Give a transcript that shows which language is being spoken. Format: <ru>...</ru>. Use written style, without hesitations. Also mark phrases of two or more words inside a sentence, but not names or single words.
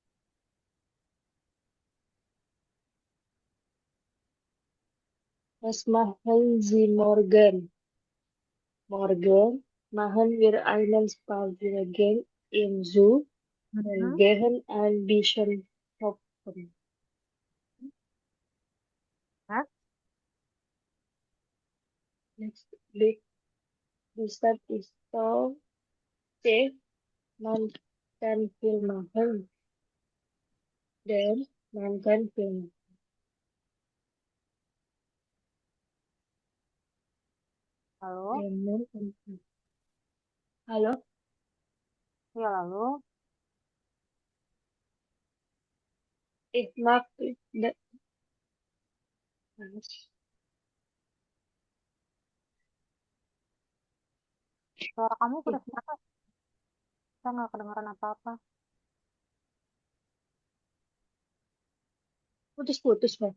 <de>Was machen Sie morgen? Morgen machen wir einen Spaziergang im Zoo und gehen ein bisschen shoppen. Next.</de> <en>Next week,</en> <de>die Stadt ist so safe, man kann viel machen, denn man kann viel</de> <id>Lalu,</id> <de>machen.</de> <id>Halo, ya lalu,</id> <de>ich mag das.</de> <id>suara kamu keras banget. Kita nggak kedengeran apa-apa. Putus-putus, Bang.</id>